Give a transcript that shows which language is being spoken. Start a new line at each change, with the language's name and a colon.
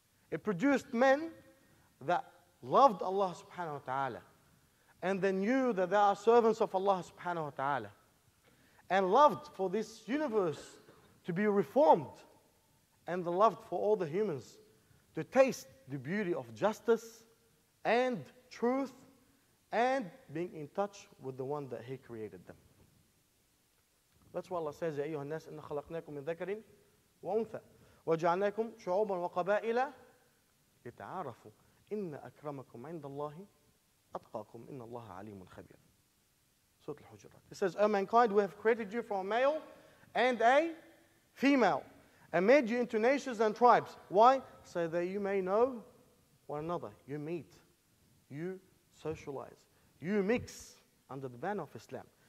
English: It produced men that loved Allah subhanahu wa ta'ala, and they knew that they are servants of Allah subhanahu wa ta'ala, and loved for this universe to be reformed, and they loved for all the humans to taste the beauty of justice and truth and being in touch with the one that He created them. That's why Allah says,
Arabic: يا أيها الناس إن خلقناكم من ذكر وأنثى وجعلناكم شعوبا وقبائل لتعارفوا إن أكرمكم عند الله أتقاكم إن الله عليم خبير.
English: Surah Al-Hujurat. It says, O mankind, we have created you from a male and a female, and made you into nations and tribes. Why? So that you may know one another. You meet, you socialize, you mix under the banner of Islam.